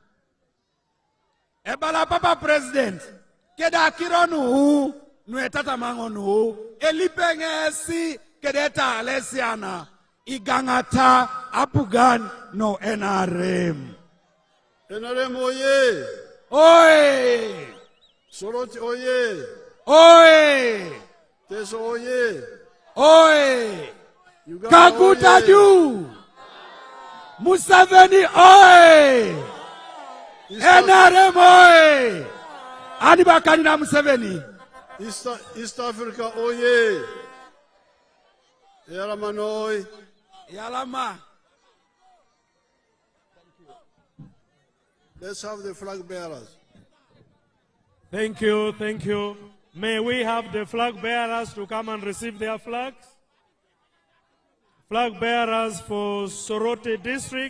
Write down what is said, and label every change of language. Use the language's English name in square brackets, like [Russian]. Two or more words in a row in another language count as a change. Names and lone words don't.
[Teso] Ebala Papa President, keda kironu nuetata mangonu elipengesi kedeta alesiana igangata apugan no NRM. NRM oye! Oye! Soroti oye! Oye! Teso oye! Oye! Uganda Kaguta oye! juu! Museveni oye! NRM oye! Adibakani na Museveni. East Africa oye! Yalama noi. Yalama. [English] Let's have the flag bearers. Thank you, thank you. May we have the flag bearers to come and receive their flags? Flag bearers for Soroti District.